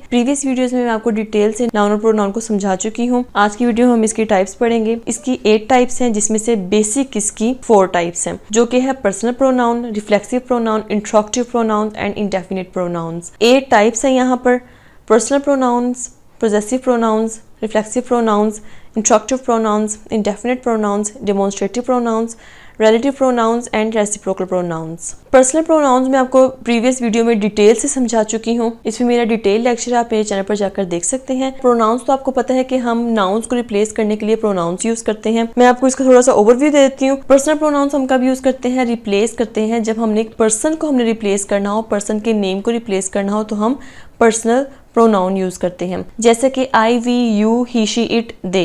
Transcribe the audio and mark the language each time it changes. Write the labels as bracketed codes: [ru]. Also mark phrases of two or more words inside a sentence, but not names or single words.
[en] previous videos [hi] में मैं आपको डिटेल से नाउन और प्रोनाउन को समझा चुकी हूँ। आज की वीडियो में हम इसकी टाइप्स पढ़ेंगे। इसकी 8 टाइप्स हैं जिसमें से बेसिक इसकी 4 टाइप्स हैं, जो कि है [en] personal pronoun, reflexive pronoun, interrogative pronoun and indefinite pronouns. [hi] 8 टाइप्स हैं यहाँ पर: [en] personal pronouns, possessive pronouns, reflexive pronouns, interrogative pronouns, indefinite pronouns, demonstrative pronouns, relative pronouns and reciprocal pronouns। personal pronouns [hi] मैं आपको [en] previous video [hi] में डिटेल से समझा चुकी हूँ। इसमें मेरा [en] detail lecture [hi] आप मेरे चैनल पर जाकर देख सकते हैं। प्रोनाउंस तो आपको पता है कि हम नाउन्स को रिप्लेस करने के लिए [en] pronouns use [hi] करते हैं। मैं आपको इसका थोड़ा सा ओवरव्यू दे देती हूँ। [en] personal pronouns [hi] हम कब यूज करते हैं? रिप्लेस करते हैं जब हमने एक पर्सन को हमने रिप्लेस करना हो, पर्सन के नेम को रिप्लेस करना हो, तो हम [en] personal pronoun use [hi] करते हैं, जैसे कि [en] I, we, you, he, she, it, they.